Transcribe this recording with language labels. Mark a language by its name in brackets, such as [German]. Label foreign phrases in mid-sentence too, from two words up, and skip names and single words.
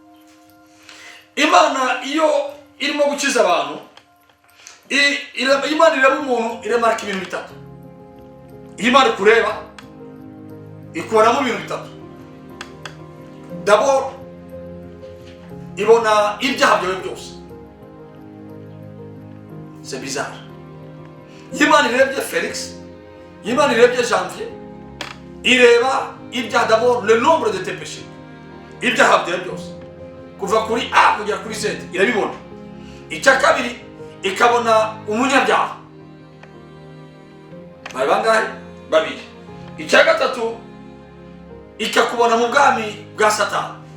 [Kinyarwanda] Imana iyo irimo gukiza abantu, Imana ireba umuntu iremarika ibintu bitatu. Imana kureba ikoramo ibintu bitatu. D'abord ibona ibyaha byawe byose. [French] C'est bizarre. [Kinyarwanda] Imana irebye Félix, Imana irebye Janvier, ireba ibyaha, [French] d'abord le nombre de tes péchés. [Kinyarwanda] Ibyaha byawe byose kuva kuri A kugera kuri Z irabibona. Icya kabiri ikabona umunyabyaha. Bangahe? babiri. Icya gatatu, ikakubona mu bwami bwa Satani.